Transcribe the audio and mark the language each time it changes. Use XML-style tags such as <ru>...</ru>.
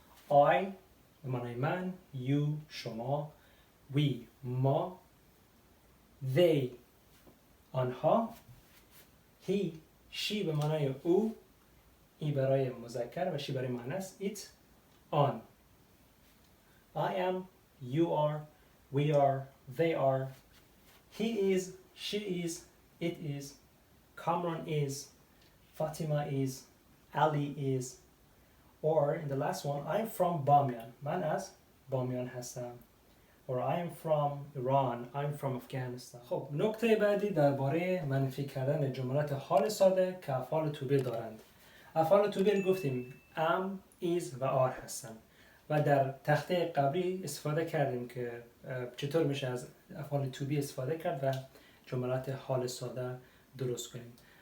<fa>I به معنای من، you شما، we ما، they آنها، he she به معنای او، ای برای مذکر و she برای مؤنث، it آن.</fa> <en>I am, you are, we are, they are, he is, she is, it is, Kamran is, Fatima is, Ali is, or in the last one, I'm from Bamiyan.</en> <fa>من از بامیان هستم.</fa> <en>or I'm from Iran, I'm from Afghanistan.</en> <fa>خب نکته بعدی درباره منفی کردن جملات حال ساده که افعال to be دارند. افعال to be گفتیم am, is و are هستن و در تخته قبلی استفاده کردیم که چطور میشه از افعال to be استفاده کرد و جملات حال ساده درست کنیم.</fa>